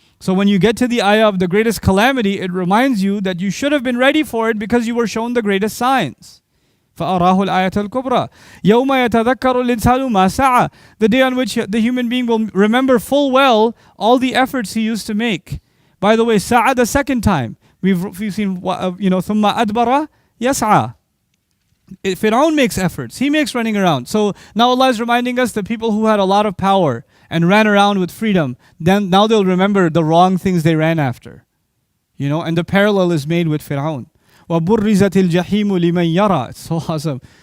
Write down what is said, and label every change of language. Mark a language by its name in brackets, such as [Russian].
[English] So when you get to the ayah of the greatest calamity, it reminds you that you should have been ready for it because you were shown the greatest signs. [Arabic] فَأَرَاهُ الْآيَةَ الْكُبْرَى يَوْمَ يَتَذَكَّرُ الْإِنسَانُ مَا سَعَى. [English] The day on which the human being will remember full well all the efforts he used to make. By the way, sa'a the second time. We've seen, [Arabic] ثُمَّ أَدْبَرَ يَسْعَى. [English] Pharaoh makes efforts. He makes running around. So now Allah is reminding us that people who had a lot of power and ran around with freedom, then now they'll remember the wrong things they ran after. And the parallel is made with Pharaoh. [Arabic] وَبُرِّزَتِ الْجَحِيمُ لِمَنْ يَرَى. [English] It's so awesome.